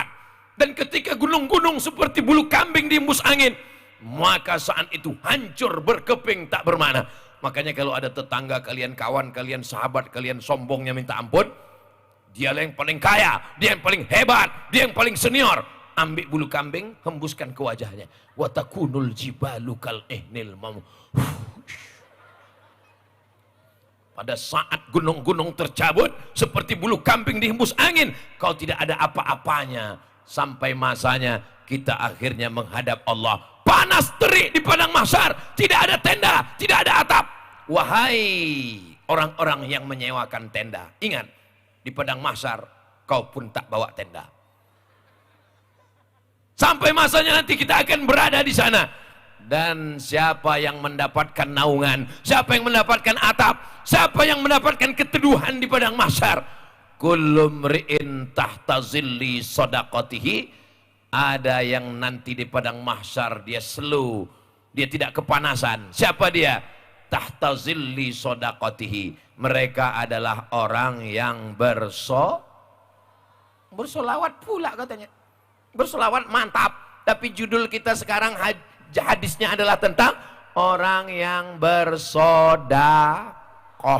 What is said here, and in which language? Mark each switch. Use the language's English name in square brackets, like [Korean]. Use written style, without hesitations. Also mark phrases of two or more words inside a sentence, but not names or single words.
[Indonesian] Dan ketika gunung-gunung seperti bulu kambing dihembus angin, maka saat itu hancur, berkeping, tak bermakna. Makanya kalau ada tetangga kalian, kawan kalian, sahabat kalian sombongnya minta ampun, dia yang paling kaya, dia yang paling hebat, dia yang paling senior. Ambil bulu kambing, hembuskan ke wajahnya. [Arabic] وتكون الجبال كالعهن المنفوش. [Indonesian] Pada saat gunung-gunung tercabut seperti bulu kambing dihembus angin, kau tidak ada apa-apanya. Sampai masanya kita akhirnya menghadap Allah. Panas terik di padang mahsyar, tidak ada tenda, tidak ada atap. Wahai orang-orang yang menyewakan tenda, ingat, di padang mahsyar kau pun tak bawa tenda. Sampai masanya nanti kita akan berada di sana. Dan siapa yang mendapatkan naungan, siapa yang mendapatkan atap, siapa yang mendapatkan keteduhan di padang mahsyar, [Arabic] كل امرئ تحت ظل صدقته, [Indonesian] ada yang nanti di padang mahsyar dia slow, dia tidak kepanasan. Siapa dia? [Arabic] تحت ظل صدقته, [Indonesian] mereka adalah orang yang bersolawat pula katanya. Bersolawat mantap, tapi judul kita sekarang hadisnya adalah tentang orang yang bersodakoh.